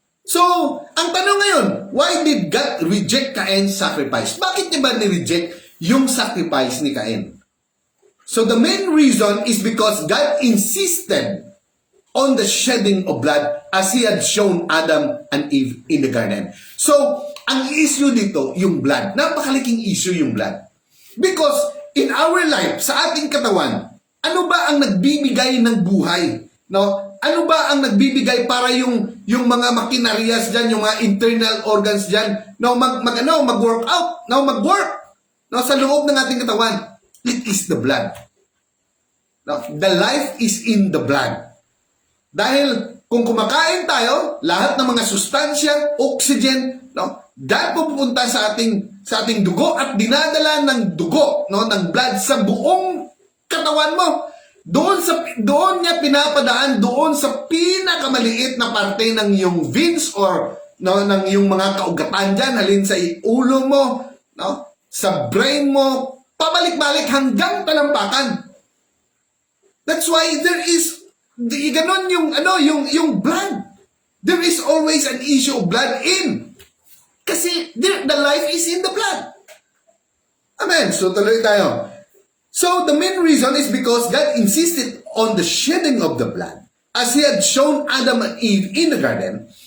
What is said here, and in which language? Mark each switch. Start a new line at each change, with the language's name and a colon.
English: So,
Filipino: ang tanong ngayon,
English: why did God reject Cain's sacrifice?
Filipino: Bakit niya ba ni-reject yung sacrifice ni Cain?
English: So, the main reason is because God insisted on the shedding of blood as He had shown Adam and Eve in the garden.
Filipino: So, ang issue dito, yung blood. Napakalaking issue yung blood.
English: Because in our life,
Filipino: sa ating katawan, ano ba ang nagbibigay ng buhay? No? Ano ba ang nagbibigay para yung mga makinarias diyan, yung mga internal organs diyan, no, mag-work out, no, mag-work, no, sa loob ng ating katawan?
English: It is the blood.
Filipino: No?
English: The life is in the blood.
Filipino: Dahil kung kumakain tayo, lahat ng mga sustansya, oxygen, no, dahil pupunta sa ating dugo at dinadala ng dugo, no, ng blood sa buong katawan mo. Doon niya pinapadaan doon sa pinakamaliit na parte ng iyong veins or no, ng iyong mga kaugatan diyan, halin sa ulo mo, no, sa brain mo, pabalik-balik hanggang talampakan.
English: That's why there is
Filipino: ganon yung
English: blood. There is always an issue of blood in. Kasi the life is in the blood. Amen. So
Filipino: tuloy tayo.
English: So the main reason is because God insisted on the shedding of the blood as He had shown Adam and Eve in the garden.